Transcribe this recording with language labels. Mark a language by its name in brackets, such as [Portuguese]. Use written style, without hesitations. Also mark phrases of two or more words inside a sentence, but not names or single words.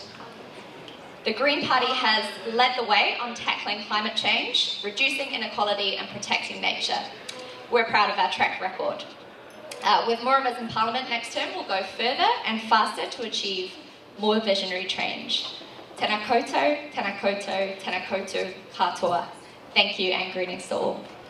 [English] The Green Party has led the way on tackling climate change, reducing inequality, and protecting nature. We're proud of our track record. With more of us in Parliament next term, we'll go further and faster to achieve more visionary change. [Māori] Tēnā koutou, tēnā koutou, tēnā koutou katoa. [English] Thank you, and greetings to all.